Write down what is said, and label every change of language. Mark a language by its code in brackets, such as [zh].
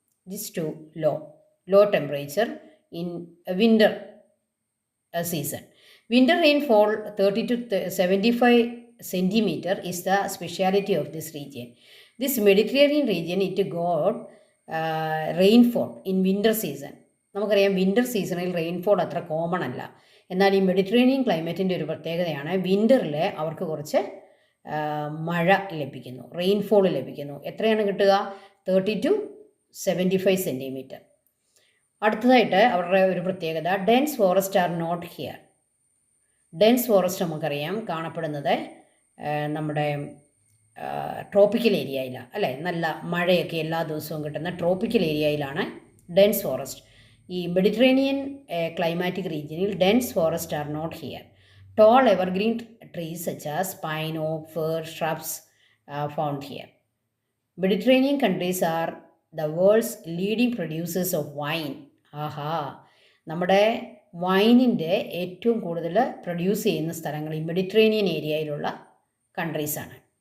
[en] This is too low temperature in winter season. Winter rainfall 30 to 75 centimeter is the speciality of this region. This Mediterranean region, it got rainfall in winter season. [ml] നമുക്കറിയാം winter സീസണിൽ rainfall അത്ര common അല്ല. എന്നാൽ ഈ Mediterranean ക്ലൈമറ്റിൻ്റെ ഒരു പ്രത്യേകതയാണ് വിൻ്ററിൽ അവർക്ക് കുറച്ച് മഴ ലഭിക്കുന്നു, റെയിൻഫോൾ ലഭിക്കുന്നു. എത്രയാണ് കിട്ടുക? [en] 30 to 75 centimetre. [ml] അടുത്തതായിട്ട് അവരുടെ ഒരു പ്രത്യേകത, [en] Dense forest are not here. [ml] Dense forest നമുക്കറിയാം കാണപ്പെടുന്നത് നമ്മുടെ ട്രോപ്പിക്കൽ ഏരിയയിലാണ് അല്ലേ. നല്ല മഴയൊക്കെ എല്ലാ ദിവസവും കിട്ടുന്ന ട്രോപ്പിക്കൽ ഏരിയയിലാണ് ഡെൻസ് ഫോറസ്റ്റ്. ഈ മെഡിറ്ററേനിയൻ ക്ലൈമാറ്റിക് റീജിയനിൽ [en] Dense forest are not here. Tall evergreen trees such as pine, oak, fir, shrubs found here. Mediterranean countries are the world's leading producers of wine. [ml] ആഹാ, നമ്മുടെ വൈനിൻ്റെ ഏറ്റവും കൂടുതൽ പ്രൊഡ്യൂസ് ചെയ്യുന്ന സ്ഥലങ്ങൾ ഈ Mediterranean ഏരിയയിലുള്ള കൺട്രീസാണ്.